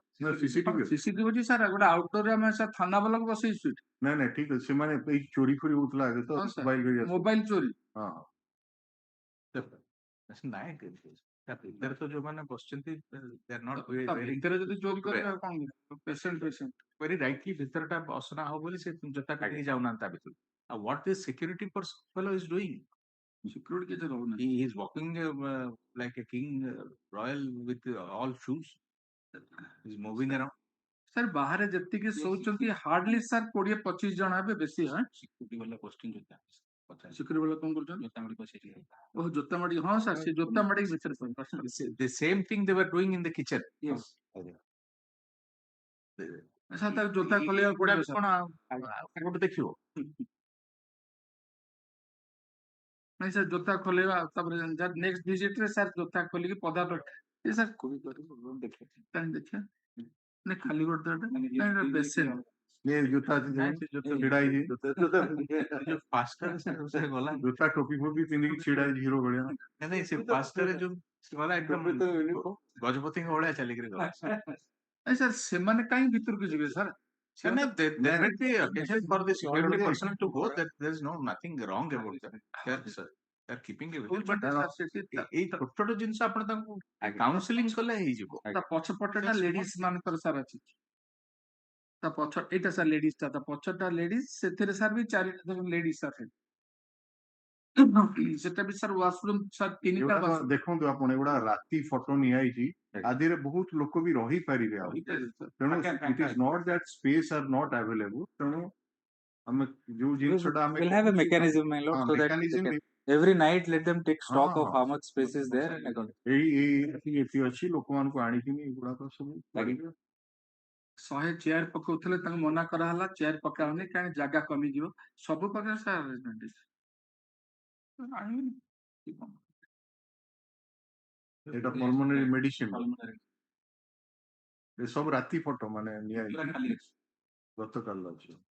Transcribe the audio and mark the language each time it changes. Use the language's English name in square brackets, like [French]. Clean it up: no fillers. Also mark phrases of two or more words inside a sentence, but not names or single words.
[Odia] CCTV ଅଛି ସାର୍ ଗୋଟେ ଆଉଟଡୋରରେ ଆମେ ସାର୍ ଥାନା ବାଲାକୁ ବସେଇଛୁ ଏଠି। ନାଇଁ ଠିକ ଅଛି ସେମାନେ ଏଇ ଚୋରି ଫୋରି ହଉଥିଲା ଆଗେ ତ ମୋବାଇଲ ଚୋରି ନାଇଁ ଭିତରେ ତ ଯୋଉମାନେ ବସିଛନ୍ତି ଭିତରେ ଯଦି ଚୋରି କରିବେ ଆଉ କଣ ପେସେଣ୍ଟ [English] very rightly [Odia] ଭିତରଟା ଅସନା ହବ ବୋଲି ସେ ଜୋତା ପିନ୍ଧିକି ଯାଉନାହାନ୍ତି ତା ଭିତରୁ ଆଉ [English] what this security fellow is doing [Odia] ସିକ୍ୟୁରିଟି କିଛି ରହୁନି [English] he is walking like a king royal with all shoes he is moving around [Odia] ସାର୍ ବାହାରେ ଯେତିକି ଶୋଉଛନ୍ତି ହାର୍ଡଲି ସାର୍ 20-25 ଜଣ ହେବେ ବେଶୀ ସିକ୍ୟୁରିଟି ବାଲା ପୋଷ୍ଟିଂ ଜୋତା ସିକ୍ୟୁରିଟି ବାଲା କଣ କରୁଛନ୍ତି ଜୋତା ମାଡି ବସେଇଛି ଓହ ଜୋତା ମାଡି ହଁ ସାର୍ ସେ ଜୋତା ମାଡି ଭିତରେ [English] the same thing they were doing in the kitchen [Odia] yes ସାର୍ ତାକୁ ଜୋତା ଖୋଲିବାକୁ ପଡିବ କଣ ଗୋଟେ ଦେଖିବ ନାଇଁ ସାର୍ ଜୋତା ଖୋଲେଇବା ତାପରେ [English] next visit [Odia] ରେ ସାର୍ ଜୋତା ଖୋଲିକି ପଦା ଏ ସାର୍ ଦେଖିବା ନାଇଁ ଖାଲି ଗୋଟେ ବେସିନ ଜୋତା ଛିଡା ହେଇଛି ଜୋତା ଟୋପି ଫୋପି ପିନ୍ଧିକି ଛିଡା ହେଇଛି ହିରୋ ଭଳିଆ ନାଇଁ ସେ ପାଷ୍ଟରେ ଯୋଉ ଗଲା ଏକଦମ ଗଜପତିଙ୍କ ଭଳିଆ ଚାଲିକିରି ଗଲା ସାର୍ ସେମାନେ କାହିଁ ଭିତରକୁ ଯିବେ ସାର୍ [English] there may be occasion for the security personnel to go that there is nothing wrong about that they are keeping it but [Odia] ଏଇ ଛୋଟ ଛୋଟ ଜିନିଷ ଆପଣ ତାଙ୍କୁ କାଉନସିଲିଂ କଲେ ହେଇଯିବ ତା ପଛପଟଟା ଲେଡିଜ ମାନଙ୍କର ସାର୍ ଅଛି ତା ପଛ ଏଇଟା ସାର୍ ଲେଡିଜ ତା ପଛଟା ଲେଡିଜ ସେଥିରେ ସାର୍ ବି 4ଟା ଲେଡିଜ ସାର୍ ସେଟା ବି ସାର୍ ୱାସରୁମ ସାର୍ 3ଟା ଦେଖନ୍ତୁ ଆପଣ ଏଗୁଡା ରାତି ଫଟୋ ନିଆଯାଇଛି ଆଦିରେ ବହୁତ ଲୋକ ବି ରହିପାରିବେ ଆଉ ତେଣୁ [English] it is not that space are not available [Odia] ତେଣୁ ଆମେ ଯୋଉ ଜିନିଷଟା ଆମେ [English] we'll have a mechanism my lord so that every night let them take stock of how much space is there and [Odia] ଏଠି ଅଛି ଲୋକମାନଙ୍କୁ ଆଣିକିନି ଏଗୁଡାକ ସବୁ କରିବେ 100 ଚେୟାର ପକଉଥିଲେ ତାଙ୍କୁ ମନା କରାହେଲା ଚେୟାର ପକାଉନି କାରଣ ଜାଗା କମିଯିବ ସବୁ ପ୍ରକାର ସାର୍ ଏଟା [English] pulmonary medicine [Odia] ଏ ସବୁ ରାତି ଫଟୋ ମାନେ ନିଆଯାଇଛି ଗତକାଲି ଅଛି